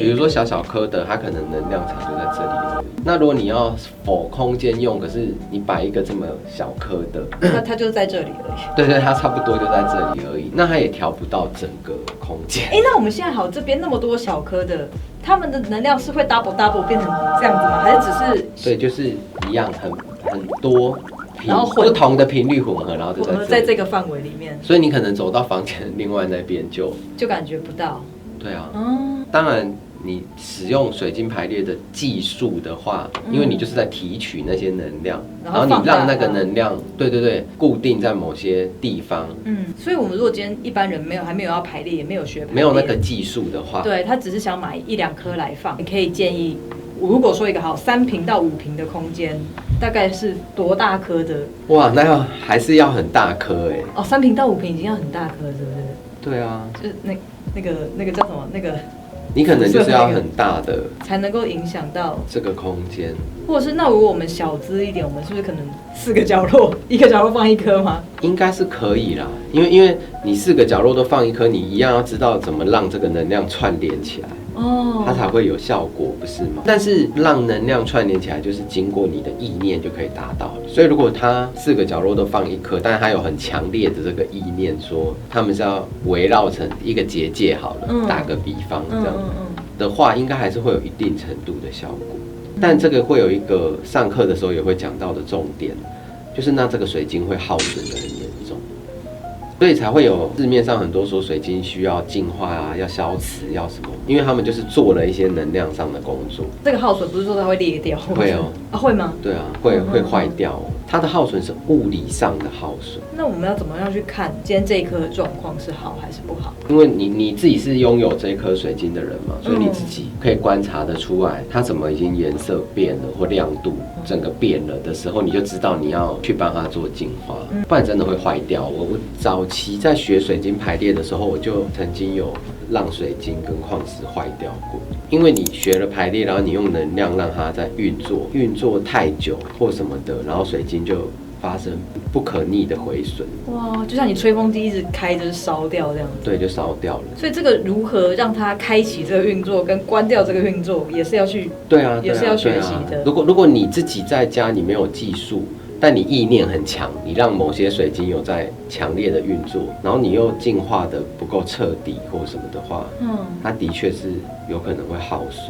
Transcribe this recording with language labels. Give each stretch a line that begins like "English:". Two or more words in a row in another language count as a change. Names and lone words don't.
Chinese: 比如說小顆的，它可能能量場就在這裡而已。那如果你要否空間用，可是你擺一個這麼小顆的，它就在這裡而已。對，它差不多就在這裡而已。那它也調不到整個空間。那我們現在好，這邊那麼多小顆的，它們的能量是會 double 變成這樣子嗎？還是只是？對，就是一樣，很多。然後不同的頻率混合，然後就在這個範圍裡面。所以你可能走到房間另外那邊就感覺不到。對啊，當然你使用水晶排列的技術的話，因為你就是在提取那些能量，然後你讓那個能量，对，固定在某些地方。所以我们如果今天一般人还沒有要排列，也沒有學排列，沒有那個技術的話，對，他只是想買1-2顆來放，你可以建議，如果說一個好3坪到5坪的空間，大概是多大顆的？哇，那還是要很大顆哎。 3坪到5坪已經要很大顆，是不是？對啊，就是那個叫什麼那個。你可能就是要很大的才能夠影響到這個空間，或者是那如果我們小資一點，我們是不是可能4個角落，一個角落放1顆嗎？應該是可以啦，因為你4個角落都放1顆，你一樣要知道怎麼讓這個能量串聯起來，它才會有效果，不是嗎？但是讓能量串聯起來，就是經過你的意念就可以達到。所以如果它4個角落都放1顆，但是它有很強烈的這個意念，說他們是要圍繞成一個結界好了，打個比方這樣的話，應該還是會有一定程度的效果。但這個會有一個上課的時候也會講到的重點，就是那這個水晶會耗損得很嚴重，所以才會有市面上很多說水晶需要淨化啊，要消磁，要什麼，因為他們就是做了一些能量上的工作。這個耗損不是說它會裂掉？會哦。會嗎？對啊，會壞掉哦。它的耗損是物理上的耗損。那我們要怎麼樣去看今天這一顆的狀況是好還是不好？因為你自己是擁有這一顆水晶的人嘛，所以你自己可以觀察得出來，它怎麼已經顏色變了或亮度整個變了的時候，你就知道你要去幫它做淨化，不然真的會壞掉。我早期在學水晶排列的時候，我就曾經有讓水晶跟礦石壞掉過，因為你學了排列，然後你用能量讓它在運作太久或什麼的，然後水晶就發生不可逆的毀損。哇，就像你吹風機一直開着燒掉這樣子。對，就燒掉了。所以這個如何讓它開啟這個運作跟關掉這個運作，也是要去也是要學習的。如果你自己在家你沒有技術，但你意念很強，你讓某些水晶有在強烈的運作，然後你又淨化的不夠徹底或什麼的話，它的確是有可能會耗損。